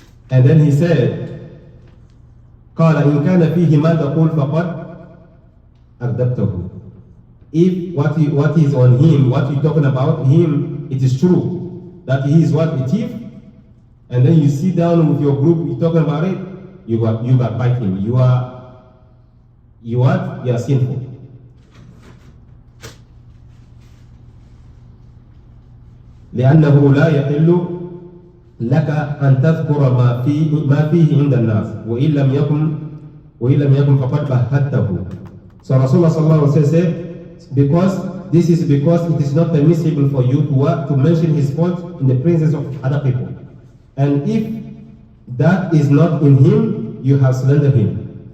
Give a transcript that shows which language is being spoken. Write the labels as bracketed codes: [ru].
[en] And then he said, [ar] قال إن كان فيه ما تقول فقد أغضبته. [en] If what is on him, what you're talking about him, it is true that he is what, a thief, and then you sit down with your group, you're talking about it, you backbite him. You are sinful. [ar] لأنه لا يحل لك أن تذكر ما فيه عند الناس وإن لم يكن فقد بهته. [en] So Rasulullah sallallahu alaihi wasallam said, because it is not permissible for you to mention his fault in the presence of other people. And if that is not in him, you have slandered him.